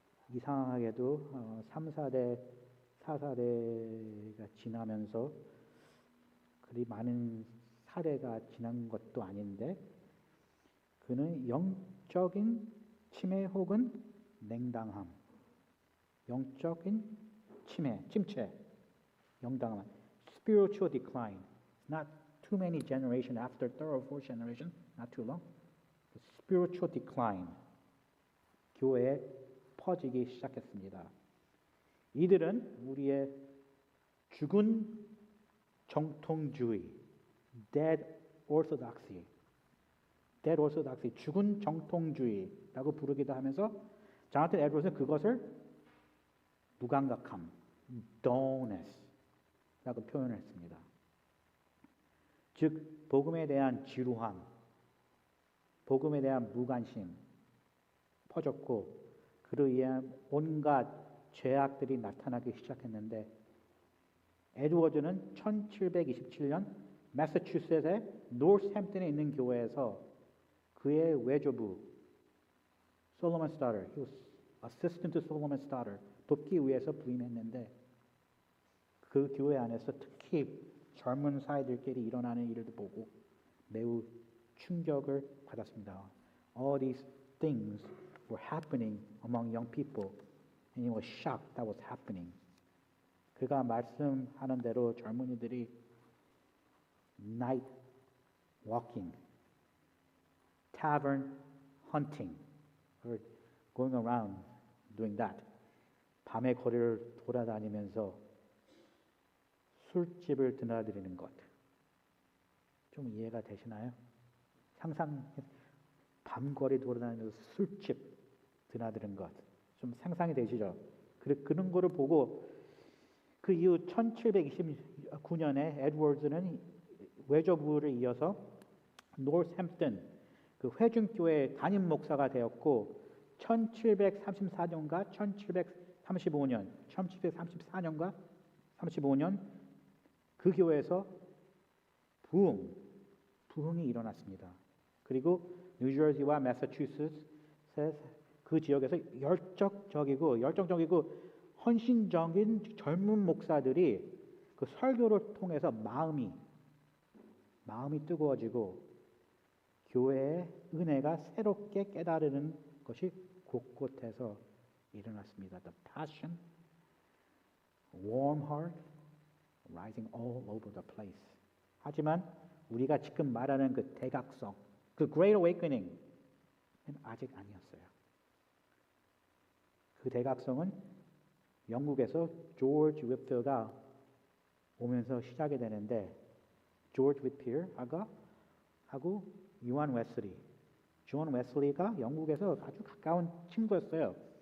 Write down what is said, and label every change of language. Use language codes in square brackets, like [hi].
[ko] 이상하게도 3, 4대, 4사대가 지나면서 그리 많은 사대가 지난 것도 아닌데 그는 영적인 침해 혹은 냉담함, 영적인 침체, 영당함, spiritual decline. [en] Not too many generations after third or fourth generation, not too long. Spiritual decline. [ko] 교회에 퍼지기 시작했습니다. 이들은 우리의 죽은 정통주의, dead orthodoxy, 죽은 정통주의라고 부르기도 하면서 자나튼 에드워즈는 그것을 무감각함, dullness라고 표현을 했습니다. 즉 복음에 대한 지루함, 복음에 대한 무관심 퍼졌고 그로 인한 온갖 죄악들이 나타나기 시작했는데 에드워즈는 1727년 매사추세츠의 노스햄튼에 있는 교회에서 그의 외조부 솔로몬 스타터, [en] he was assistant to Solomon Stoddard, [ko] 돕기 위해서 부임했는데 그 교회 안에서 특히 젊은 사이들끼리 일어나는 일을 보고 매우 충격을 받았습니다. [en] All these things were happening among young people, and he was shocked that was happening. [ko] 그가 말씀하는 대로 젊은이들이 [en] night walking, tavern hunting, or going around doing that. [ko] 밤의 거리를 돌아다니면서 술집을 드나드리는 것. 좀 이해가 되시나요? 밤거리 돌아다니면서 술집 드나드는 것. 좀 상상이 되시죠? 그런 거를 보고 그 이후 1729년에 에드워즈는 외조부를 이어서 노스햄튼, 그 회중교회 담임 목사가 되었고 1734년과 1735년, 1734년과 35년 그 교회에서 부흥이 일어났습니다. 그리고 뉴저지와 매사추세츠 그 지역에서 열정적이고 헌신적인 젊은 목사들이 그 설교를 통해서 마음이 뜨거워지고 교회의 은혜가 새롭게 깨달는 것이 곳곳에서 일어났습니다. [en] The passion, warm heart, rising all over the place. [ko] 하지만 우리가 지금 말하는 그 대각성, 그 Great Awakening은 아직 아니었어요. 그 대각성은 영국에서 조지 휘필가 오면서 시작이 되는데 조지 휘필하고 요한 웨슬리, 존 웨슬리가 영국에서 아주 가까운 친구였어요.